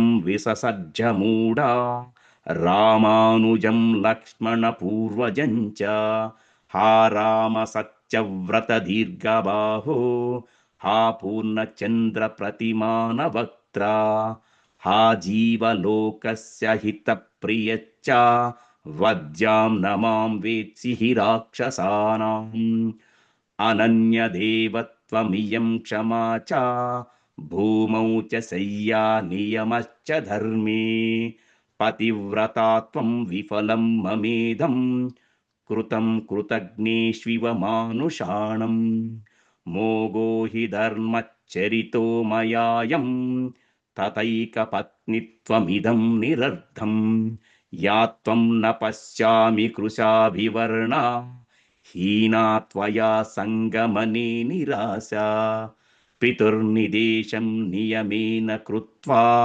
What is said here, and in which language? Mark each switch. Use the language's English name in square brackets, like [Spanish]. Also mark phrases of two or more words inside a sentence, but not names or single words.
[Sanskrit] విససజ్జమూఢా రామానుజం లక్ష్మణపూర్వజం చ హా రామ సత్యవ్రత దీర్ఘబాహో హా పూర్ణచంద్ర ప్రతిమానవక్త్ర హా జీవలోకస్య హితప్రియచ్చ వజ్యాం నమాం వేత్సి హి రాక్షసానాం అనన్యదేవత్వమియం క్షమా చ భూమౌ చ శయ్యా నియమశ్చ ధర్మే पतिव्रता त्वं विफलं ममेदं कृतं कृतघ्नेष्विव मानुषाणम् मोगो हि धर्मचरितो मयायं ततैकपत्नित्वमिदं निरर्थं या त्वं न पश्यामि कृशाभिवर्णा हीना त्वया सङ्गमने निराशा पितुर्निदेशं नियमेन कृत्वा